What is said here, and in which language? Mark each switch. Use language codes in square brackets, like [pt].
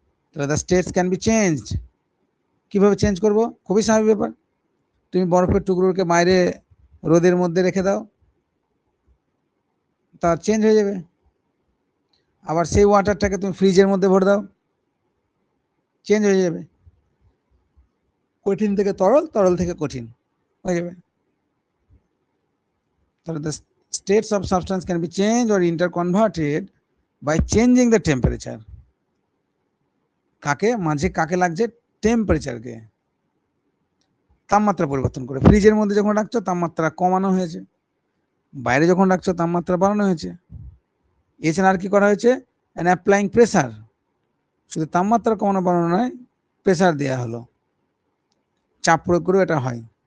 [bn] তাহলে [en] The states can be changed. [bn] কিভাবে change করব, খুবই স্বাভাবিক ব্যাপার, তুমি বরফের টুকরোকে বাইরে রোদের মধ্যে রেখে দাও, তা চেঞ্জ হয়ে যাবে। আবার সেই ওয়াটারটাকে তুমি ফ্রিজের মধ্যে ভরে দাও, চেঞ্জ হয়ে যাবে, কঠিন থেকে তরল, তরল থেকে কঠিন হয়ে যাবে। [en] তাহলে the states of substance can be changed or interconverted by changing the temperature. [bn] কাকে মাঝে কাকে লাগছে? টেম্পারেচারকে, তাপমাত্রা পরিবর্তন করে। ফ্রিজের মধ্যে যখন রাখছো তাপমাত্রা কমানো হয়েছে, বাইরে যখন রাখছো তাপমাত্রা বাড়ানো হয়েছে। এছাড়া আর কি করা হয়েছে? [en] and applying pressure, [bn] শুধু তাপমাত্রা কমানো বাড়ানো নয়, প্রেসার দেওয়া হলো, চাপ প্রয়োগ করেও এটা হয়।